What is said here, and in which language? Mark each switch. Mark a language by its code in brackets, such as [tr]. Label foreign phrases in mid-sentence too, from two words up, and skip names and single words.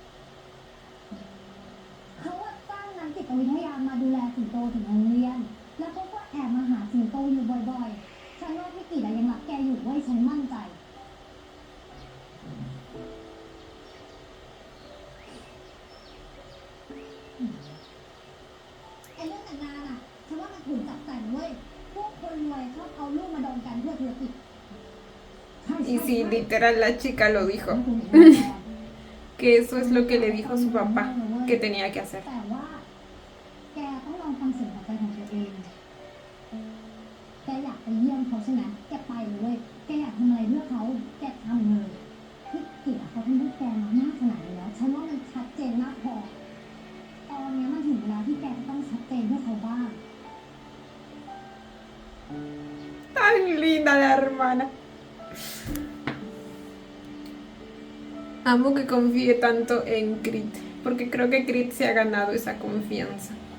[th] เขาว่าจ้างนักจิตวิทยามาดูแลสิงโตถึงโรงเรียน แล้วเขาก็แอบมาหาสิงโตอยู่บ่อยๆ ฉันว่าพี่กีดยังรักแกอยู่เว้ยฉันมั่นใจ ไอ้เรื่องแต่งงานอ่ะ ฉันว่ามันถูกจับแต่งเว้ย พวกคนรวยชอบเอาลูกมาดองกันเพื่อธุรกิจ [es] Y sí, literal la chica lo dijo, que eso es lo que le dijo su papá que tenía que hacer. [th] แต่ว่า แกต้องลองฟังเสียงหัวใจของตัวเอง แกอยากไปเยี่ยมเขาใช่ไหมแกไปเลยเว้ย แกอยากทำอะไรเพื่อเขา แกทำเลยพี่กิ๋เขาทำให้แกมามากขนาดนี้แล้ว ฉันว่ามันชัดเจนมากพอ ตอนนี้มันถึงเวลาที่แกจะต้องชัดเจนเพื่อเขาบ้าง [es] Tan linda la hermana. Amo que confíe tanto en Crit, porque creo que Crit se ha ganado esa confianza.